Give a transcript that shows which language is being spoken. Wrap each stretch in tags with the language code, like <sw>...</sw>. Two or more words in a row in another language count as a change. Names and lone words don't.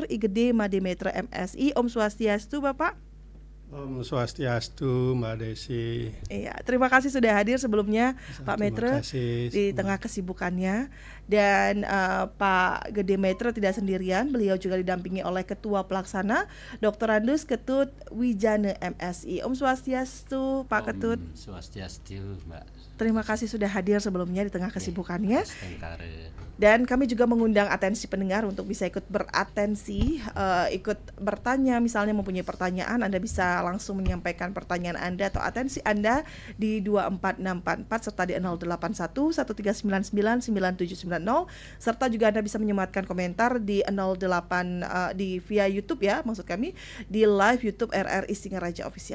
<id>Igede Mademetre MSI. Om Swastiastu, Bapak. Om Swastiastu, Mbak Desi. Iya, terima kasih sudah hadir sebelumnya Pak Metre di tengah kesibukannya. Dan Pak Gede Metre tidak sendirian, beliau juga didampingi oleh Ketua Pelaksana Dr. Andus Ketut Wijane MSI. Om Swastiastu, Pak Ketut. Om Swastiastu, Mbak. Terima kasih sudah hadir sebelumnya di tengah kesibukannya. Dan kami juga mengundang atensi pendengar untuk bisa ikut beratensi, ikut bertanya, misalnya mempunyai pertanyaan, Anda bisa bisa langsung menyampaikan pertanyaan Anda atau atensi Anda di 24644 serta di 081 1399 9790, serta juga Anda bisa menyematkan komentar di 08 di via YouTube ya, maksud kami di live YouTube RRI Singaraja Official.</id>